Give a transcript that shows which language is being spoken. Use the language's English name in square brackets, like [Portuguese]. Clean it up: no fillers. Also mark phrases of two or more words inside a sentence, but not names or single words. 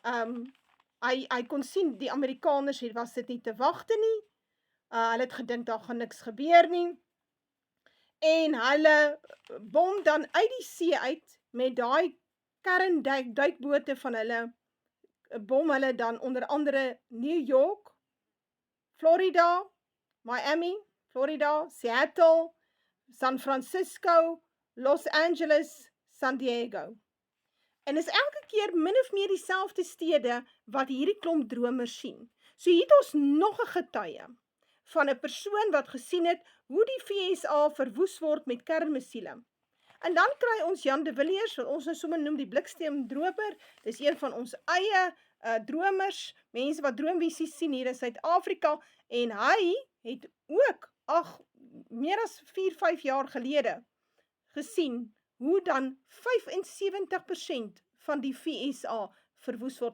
[Afrikaans] hy kon sien, die Amerikaners was dit nie te wagte nie, hulle het gedink, daar gaan niks gebeur nie, en hulle bom dan uit die see uit, met daai kernduikbote van hulle, bom hulle dan onder andere New York, Florida, Miami, Florida, Seattle, San Francisco, Los Angeles, San Diego. En is elke keer min of meer dieselfde stede wat hierdie klomp dromers sien. So hier het ons nog 'n getuie van 'n persoon wat gesien het hoe die VSA verwoes word met kernmissiele. En dan kry ons Jan de Villiers, wat ons nou sommer noem die bliksteemdroper, dis een van ons eie dromers, mense wat droomvisies sien hier in Suid-Afrika, en hy het ook, meer as 4-5 jaar gelede, gesien hoe dan 75% van die VSA verwoes word.